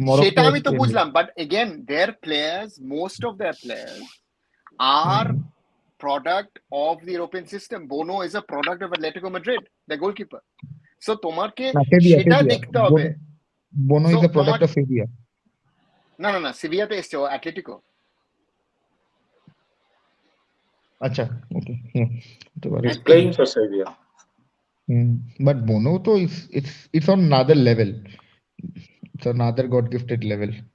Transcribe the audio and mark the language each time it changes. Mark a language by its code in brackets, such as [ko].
[bn] সেটা আমি তো বুঝলাম, [en] But again their players, most of their players আর product of the European system. Bono is a product of Atletico Madrid, the goalkeeper. [bn] So তোমাকে সেটা দেখতে হবে। [en] Bono is a product of Sevilla. [bn] না সেভিয়াতে এসছে, ও অ্যাটলেটিকো। আচ্ছা, ওকে, [en] he's playing for Sevilla. But Bono তো it's on another level, it's another god gifted level.